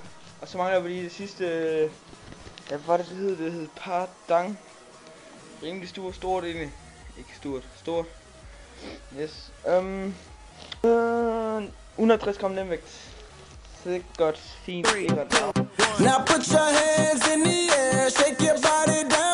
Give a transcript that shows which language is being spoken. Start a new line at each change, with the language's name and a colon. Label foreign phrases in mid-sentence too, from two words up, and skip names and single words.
Danish: Og så mangler vi lige det sidste... Ja, hvad var det hed? Det hed Pardang. Rimelig stort egentlig. Ikke stort. Yes. 160 gram nemvægt. Så det er godt, fint.
English: Now put your hands in the air, shake your body